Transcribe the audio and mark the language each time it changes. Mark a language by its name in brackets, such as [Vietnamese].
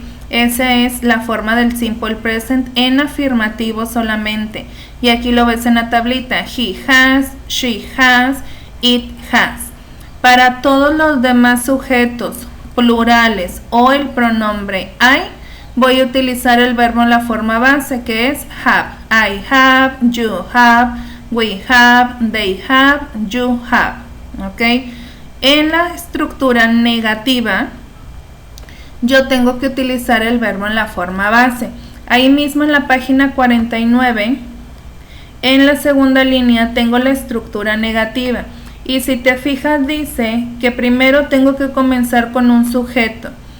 [Spanish] Esa es la forma del simple present en afirmativo solamente. Y aquí lo ves en la tablita. [English] He has, she has, it has. [Spanish] Para todos los demás sujetos plurales o el pronombre I, voy a utilizar el verbo en la forma base, que es have. [English] I have, you have, we have, they have, you have. [Spanish] ¿Ok? En la estructura negativa, yo tengo que utilizar el verbo en la forma base. Ahí mismo en la página 49, en la segunda línea tengo la estructura negativa. Y si te fijas dice que primero tengo que comenzar con un sujeto.